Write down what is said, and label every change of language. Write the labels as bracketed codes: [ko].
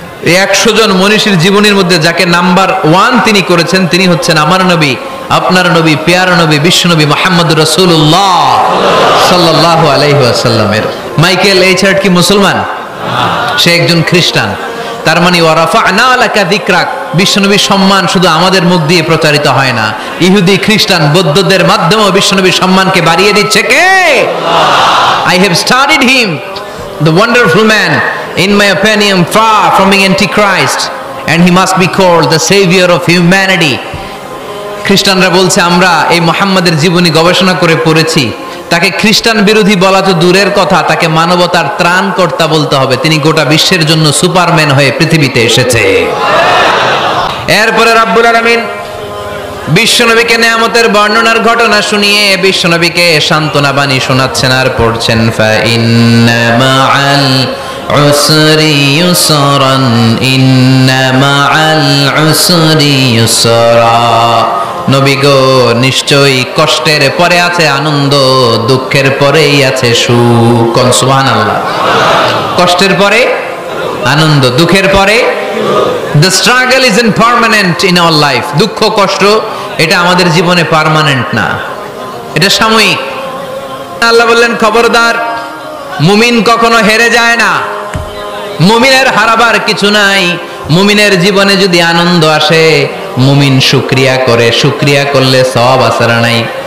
[bn] এই 100 জন মনীষীর জীবনীর মধ্যে যাকে নাম্বার 1 তিনি করেছেন, তিনি হচ্ছেন আমার নবী, আপনার নবী, পেয়ারা নবী, বিশ্বনবী মুহাম্মদুর রাসূলুল্লাহ সাল্লাল্লাহু আলাইহি ওয়াসাল্লামের। মাইকেল এইচ হার্ট কি মুসলমান? সে একজন খ্রিস্টান। তার মানে [ar] ওয়া রাফা'না লাকা যিকরাক, [bn] বিশ্বনবীর সম্মান শুধু আমাদের মুখ দিয়ে প্রচারিত হয় না, ইহুদি, খ্রিস্টান, বৌদ্ধদের মাধ্যমেও বিশ্বনবীর সম্মানকে বাড়িয়ে দিচ্ছে কে? [en] I have studied him, the wonderful man, in my opinion far from being antichrist, and he must be called the savior of humanity. [bn] খ্রিস্টানরা বলছে আমরা এই মুহাম্মাদের জীবনী গবেষণা করে পড়েছি, তাকে খ্রিস্টান বিরোধী বলা তো দূরের কথা, তাকে মানবতার ত্রাণকর্তা বলতে হবে। তিনি গোটা বিশ্বের জন্য সুপারম্যান হয়ে পৃথিবীতে এসেছে। এরপরে রাব্বুল আলামিন বিশ্বনবীকে নিয়ামতের বর্ণনার ঘটনা শুনিয়ে বিশ্বনবীকে সান্ত্বনা বাণী শোনাচ্ছেন আর পড়ছেন, [ar] ফা ইন্না মাআল উসরি ইউসরান ইন্না মাআল উসরি ইউসরা। [bn] নবী গো, নিশ্চয়ই কষ্টের পরে আছে আনন্দ, দুঃখের পরেই আছে সুখ। সুবহানাল্লাহ। কষ্টের পরে আনন্দ, দুঃখের পরে। [en] The struggle isn't permanent in our life. [bn] দুঃখ কষ্ট এটা আমাদের জীবনে পার্মানেন্ট না, এটা সাময়িক। আল্লাহ বললেন, খবরদার, মুমিন কখনো হেরে যায় না, মুমিনের হারাবার কিছু নাই। মুমিনের জীবনে যদি আনন্দ আসে, মুমিন শুকরিয়া করে, শুকরিয়া করলে সওয়াব আছে না নাই?